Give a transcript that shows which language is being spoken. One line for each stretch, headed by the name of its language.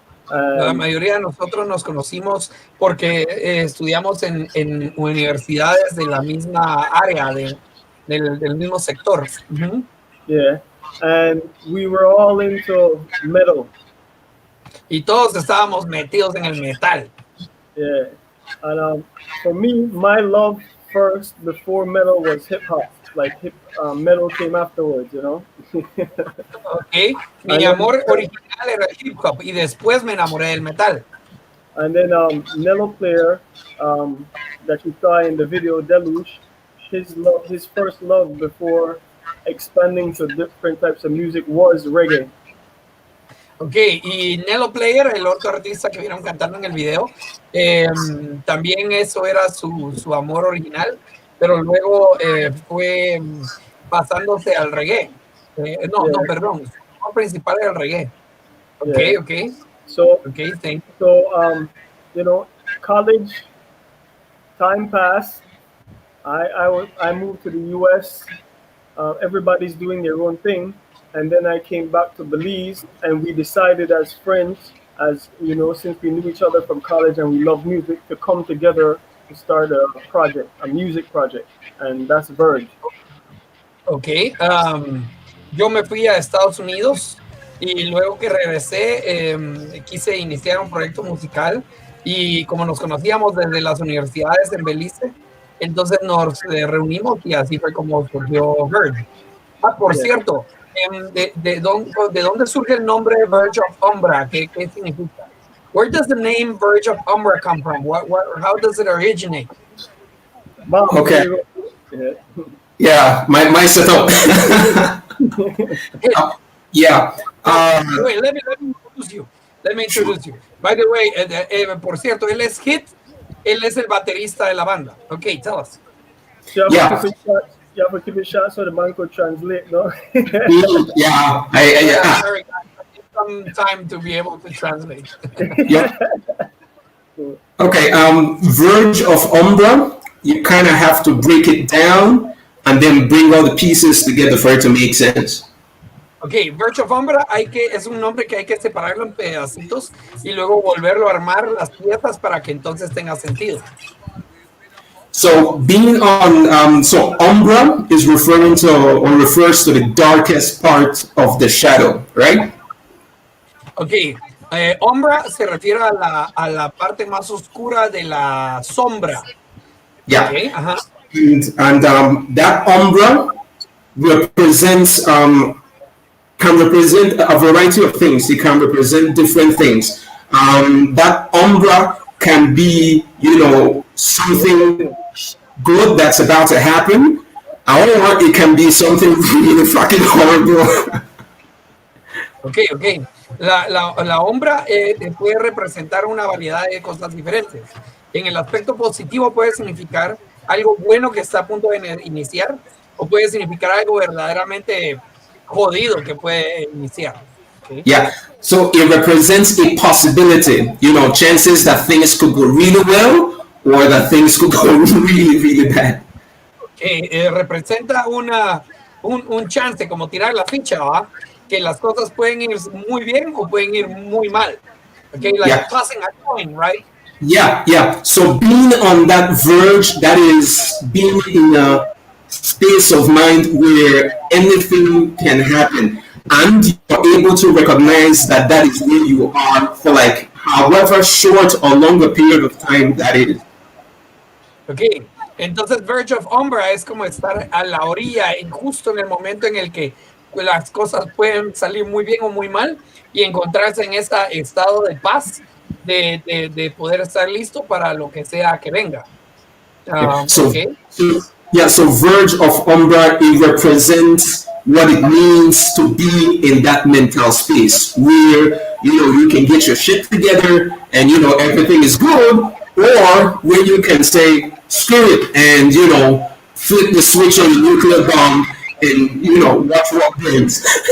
Spanish: La mayoría de nosotros nos conocimos porque estudiamos en universidades de la misma área, del mismo sector. Uh-huh.
English: Yeah, and we were all into metal.
Spanish: Y todos estábamos metidos en el metal.
English: Yeah, and for me, my love first before metal was hip hop. Like metal came afterwards, you know.
Spanish: Okay, mi amor original era el hip hop y después me enamoré del metal.
English: And then Nello Player, that you saw in the video Deluge, his first love before expanding to different types of music was reggae.
Spanish: Ok, y Nello Player, el otro artista que vieron cantando en el video, también eso era su amor original, pero luego fue pasándose al reggae. No, perdón, su amor principal era el reggae. Ok,
English: Yeah.
Spanish: ok.
English: So, Okay, thank you. so you know, college, time passed. I moved to the U.S. Everybody's doing their own thing, and then I came back to Belize, and we decided as friends, as you know, since we knew each other from college and we love music, to come together to start a project, a music project, and that's Verge.
Spanish: Ok, yo me fui a Estados Unidos y luego que regresé quise iniciar un proyecto musical y como nos conocíamos desde las universidades en Belice, entonces nos reunimos y así fue como surgió Verge. Por cierto, ¿de dónde surge el nombre Verge of Umbra? ¿Qué significa?
English: Where does the name Verge of Umbra come from? How does it originate? Okay. Yeah, my setup. Yeah. Wait, let me introduce you. By the way,
Spanish: por cierto, él es Hit, él es el baterista de la banda.
English: Okay, tell us. You have to keep it short so the man could translate, no? Yeah. Sorry, I need some time to be able to translate. Yeah. Okay. Verge of Umbra. You kind of have to break it down and then bring all the pieces together for it to make sense.
Spanish: Okay, Verge of Umbra es un nombre que hay que separarlo en pedacitos y luego volverlo a armar las piezas para que entonces tenga sentido.
English: So being on, so Umbra is referring to or refers to the darkest part of the shadow, right?
Spanish: Okay, Umbra se refiere a la parte más oscura de la sombra.
English: Yeah. Okay, uh-huh. And that Umbra represents, can represent a variety of things. It can represent different things. That Umbra can be, you know, something good that's about to happen, or it can be something really fucking horrible.
Spanish: Okay. La Umbra puede representar una variedad de cosas diferentes. En el aspecto positivo puede significar algo bueno que está a punto de iniciar, o puede significar algo verdaderamente jodido que puede iniciar. ¿Okay?
English: Yeah. So it represents a possibility, you know, chances that things could go really well or that things could go really, really bad.
Spanish: Representa un chance, como tirar la ficha, ¿va? Que las cosas pueden ir muy bien o pueden ir muy mal.
English: Okay, like Yeah. tossing a coin, right? Yeah, yeah. So being on that verge, that is being in a space of mind where anything can happen, and you're able to recognize that that is where you are for like however short or longer period of time that is.
Spanish: Ok, entonces Verge of Umbra es como estar a la orilla, justo en el momento en el que las cosas pueden salir muy bien o muy mal, y encontrarse en este estado de paz, de poder estar listo para lo que sea que venga.
English: Okay. So Verge of Umbra, it represents what it means to be in that mental space where, you know, you can get your shit together and, you know, everything is good, or where you can say, screw it, and, you know, flip the switch on the nuclear bomb and, you know, watch what burns.